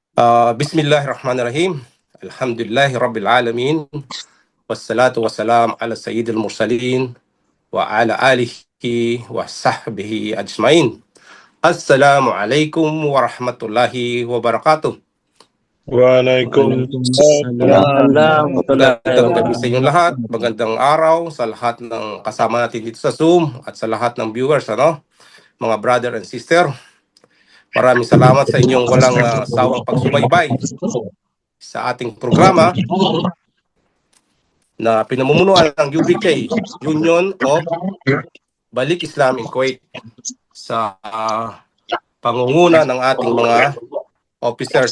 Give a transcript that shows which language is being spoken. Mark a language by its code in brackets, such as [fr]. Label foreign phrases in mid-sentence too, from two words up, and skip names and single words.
[ar] بسم الله الرحمن الرحيم. الحمد لله رب العالمين. والصلاة والسلام على سيد المرسلين وعلى آله وصحبه أجمعين. السلام عليكم ورحمة الله وبركاته. وعليكم السلام. [tl] Magandang gabi sa inyong lahat. Magandang araw sa lahat ng kasama natin dito sa Zoom at sa lahat ng viewers, mga [en] brother and sister. [tl] Maraming salamat sa inyong walang sawang pagsubaybay sa ating programa na pinamumunuan ng UBK, Union of Balik Islam in Kuwait, sa pangunguna ng ating mga officers.